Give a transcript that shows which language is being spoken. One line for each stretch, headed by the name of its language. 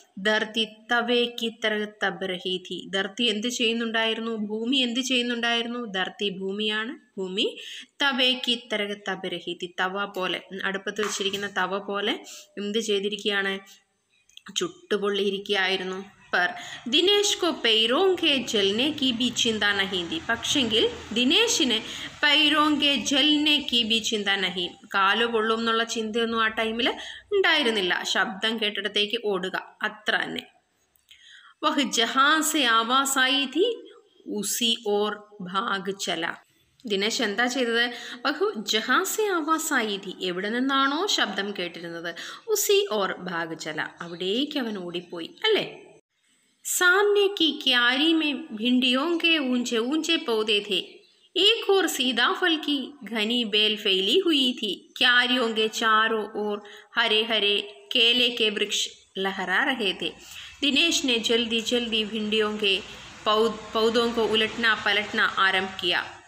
Hindi: ധർത്തി തവേക്ക് തരഹ് തബ് രഹി ഥി,
Malayalam: ധർത്തി എന്ത് ചെയ്യുന്നുണ്ടായിരുന്നു? ഭൂമി എന്ത് ചെയ്യുന്നുണ്ടായിരുന്നു? ധർത്തി ഭൂമിയാണ്, ഭൂമി
Hindi: തവേക്ക് തരഹ് തബ് രഹി ഥി,
Malayalam: തവ പോലെ, അടുപ്പത്ത് വെച്ചിരിക്കുന്ന തവ പോലെ എന്ത് ചെയ്തിരിക്കുകയാണ്? ചുട്ടുപൊള്ളിയിരിക്കുകയായിരുന്നു.
Hindi: पर दिनेश को पैरों के जलने की भी चिंता नहीं थी.
Malayalam: പക്ഷെങ്കിൽ ദിനേശിന്
Hindi: पैरों के जलने की भी चिंता नहीं,
Malayalam: കാല് പൊള്ളും എന്നുള്ള ചിന്തയൊന്നും ആ ടൈമിൽ ഉണ്ടായിരുന്നില്ല. ശബ്ദം കേട്ടിടത്തേക്ക് ഓടുക, അത്ര തന്നെ.
Hindi: वह जहाँ से आवाज़ आई थी उसी ओर भाग चला.
Malayalam: ദിനേശ് എന്താ ചെയ്തത്?
Hindi: ബഹു ജഹാസെ ആവാസായി ഥി,
Malayalam: എവിടെ നിന്നാണോ ശബ്ദം കേട്ടിരുന്നത്,
Hindi: ഉസി ഓർ ഭാഗ് ചല,
Malayalam: അവിടേക്ക് അവൻ ഓടിപ്പോയി അല്ലേ.
Hindi: सामने की क्यारी में भिंडियों के ऊंचे ऊंचे पौधे थे. एक और सीताफल की घनी बेल फैली हुई थी। क्यारियों के चारों ओर हरे हरे केले के वृक्ष लहरा रहे थे। दिनेश ने जल्दी जल्दी भिंडियों के पौधों को उलटना पलटना आरंभ किया।